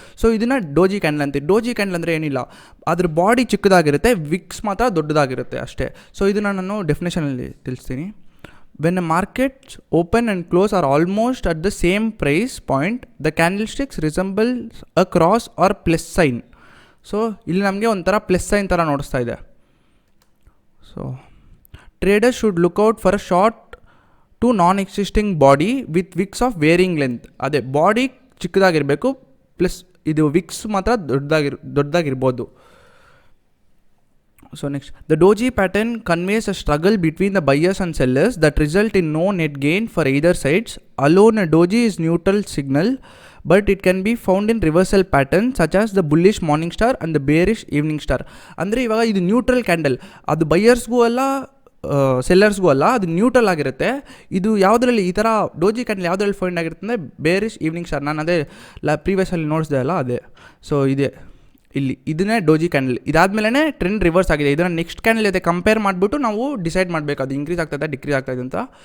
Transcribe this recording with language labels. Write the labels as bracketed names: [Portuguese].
[Kannada] So ಇದನ್ನು doji candle ಅಂತೀವಿ. Doji candle ಅಂದರೆ ಏನಿಲ್ಲ, ಅದ್ರ ಬಾಡಿ ಚಿಕ್ಕದಾಗಿರುತ್ತೆ, ವಿಕ್ಸ್ ಮಾತ್ರ ದೊಡ್ಡದಾಗಿರುತ್ತೆ ಅಷ್ಟೇ. ಸೊ ಇದನ್ನು ನಾನು ಡೆಫಿನೇಷನಲ್ಲಿ ತಿಳಿಸ್ತೀನಿ. [English] When a markets open and close are almost at the same price point the candlesticks resembles a cross or plus sign. [Kannada] So ಇಲ್ಲಿ ನಮಗೆ ಒಂಥರ ಪ್ಲಸ್ ಸೈನ್ ಥರ ನೋಡಿಸ್ತಾ ಇದೆ. [English] So traders should look out for a short to non-existing body with wicks of varying length. [Kannada] ಅದೇ body ಚಿಕ್ಕದಾಗಿರಬೇಕು, plus ಇದು Vicks ಮಾತ್ರ ದೊಡ್ಡದಾಗಿರ್ಬೋದು. [English] So next, the doji pattern conveys a struggle between the buyers and sellers that result in no net gain for either sides. Alone a doji is neutral signal, but it can be found in reversal patterns such as the bullish morning star and the bearish evening star. [Kannada] ಅಂದರೆ ಇವಾಗ ಇದು neutral candle, ಅದು ಬೈಯರ್ಸ್ಗೂ ಅಲ್ಲ ಸೆಲ್ಲರ್ಸ್ಗೂ ಅಲ್ಲ, ಅದು neutral ಆಗಿರುತ್ತೆ. ಇದು ಯಾವುದರಲ್ಲಿ ಈ ಥರ ಡೋಜಿ ಕ್ಯಾಂಡಲ್ ಯಾವುದರಲ್ಲಿ ಫೈಂಡ್ ಆಗಿರುತ್ತೆ ಅಂದರೆ ಬೇರಿಶ್ ಈವ್ನಿಂಗ್ ಸ್ಟಾರ್. ನಾನು ಅದೇ ಪ್ರೀವಿಯಸ್ಸಲ್ಲಿ ನೋಡಿಸ್ದೆ ಅಲ್ಲ, ಅದೇ. ಸೊ ಇದನ್ನೇ ಡೋಜಿ ಕ್ಯಾಂಡಲ್. ಇದಾದಮೇಲೆ ಟ್ರೆಂಡ್ ರಿವರ್ಸ್ ಆಗಿದೆ. ಇದನ್ನು ನೆಕ್ಸ್ಟ್ ಕ್ಯಾಂಡಲ್ ಜೊತೆ ಕಂಪೇರ್ ಮಾಡಿಬಿಟ್ಟು ನಾವು ಡಿಸೈಡ್ ಮಾಡಬೇಕು ಅದು ಇನ್ಕ್ರೀಸ್ ಆಗ್ತಾಯಿದೆ ಡಿಕ್ರೀಸ್ ಆಗ್ತಾಯಿದೆ ಅಂತ.